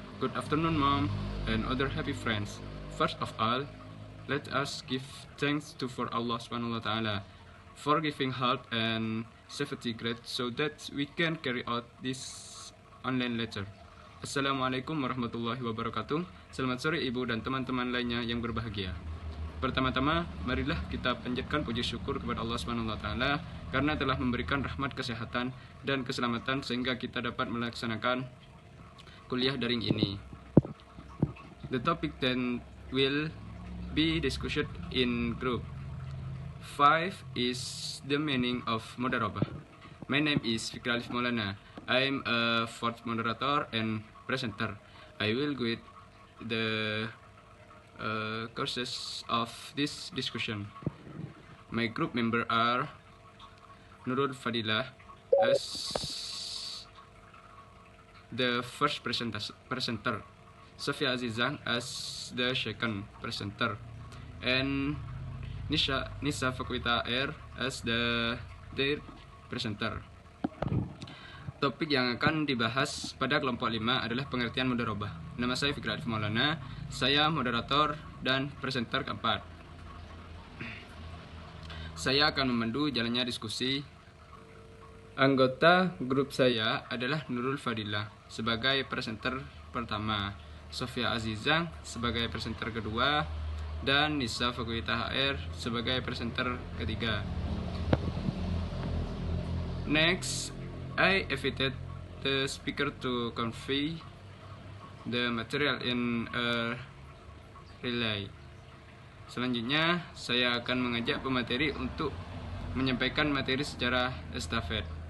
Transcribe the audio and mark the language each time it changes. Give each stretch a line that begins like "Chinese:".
English: Good afternoon, Mom, and other happy friends. First of all, let us give thanks to for Allah Subhanahu wa Ta'ala for giving help and safety grade so that we can carry out this online lecture.
Arabic: Assalamualaikum warahmatullahi wabarakatuh.
Indonesian: Selamat sore Ibu dan teman-teman lainnya yang berbahagia. Pertama-tama, marilah kita panjatkan puji syukur kepada Allah Subhanahu wa Ta'ala karena telah memberikan rahmat kesehatan dan keselamatan sehingga kita dapat melaksanakan kuliah daring ini.
English: The topic then will be discussed in group 5 is the meaning of Mudarabah. My name is Fikri Alif Maulana. I'm a fourth moderator and presenter. I will guide the courses of this discussion. My group member are Nurul Fadilah as the first presenter, Sofia Azizah as the second presenter, and Nisa Fakulta Air as the third presenter.
Indonesian: Topik yang akan dibahas pada kelompok 5 adalah pengertian mudharabah. Nama saya Fikri Alif Maulana, saya moderator dan presenter keempat. Saya akan memandu jalannya diskusi. Anggota grup saya adalah Nurul Fadilah sebagai presenter pertama, Sofia Azizah sebagai presenter kedua, dan Nisa Fakulta HR sebagai presenter ketiga.
English: Next, I invited the speaker to convey the material in a relay.
Indonesian: Selanjutnya, saya akan mengajak pemateri untuk menyampaikan materi secara estafet.